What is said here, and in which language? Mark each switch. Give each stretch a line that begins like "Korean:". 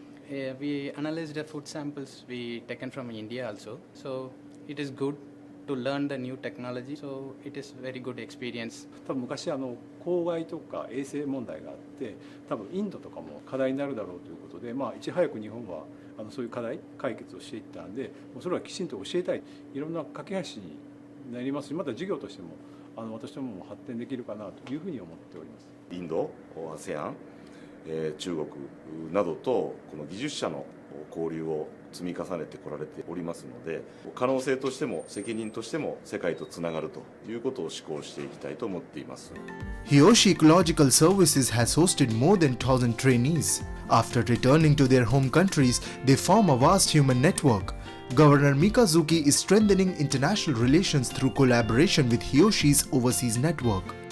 English: We analyzed the food samples we taken from India also, so it is good to learn the new technology, so it is very good experience.
Japanese: 多分昔公害とか衛生問題があって、多分インドとかも課題になるだろうということで、いち早く日本はそういう課題解決をしていったんで、もうそれはきちんと教えたい、いろんな架け橋になりますし、また事業としても私どもも発展できるかなというふうに思っております。インド、ASEAN、中国などとこの技術者の交流を積み重ねてこられておりますので、可能性としても責任としても世界とつながるということを施行していきたいと思っています。
English: Hiyoshi Ecological Services has hosted more than 1,000 trainees. After returning to their home countries, they form a vast human network. Governor Mikazuki is strengthening international relations through collaboration with Hiyoshi's overseas network.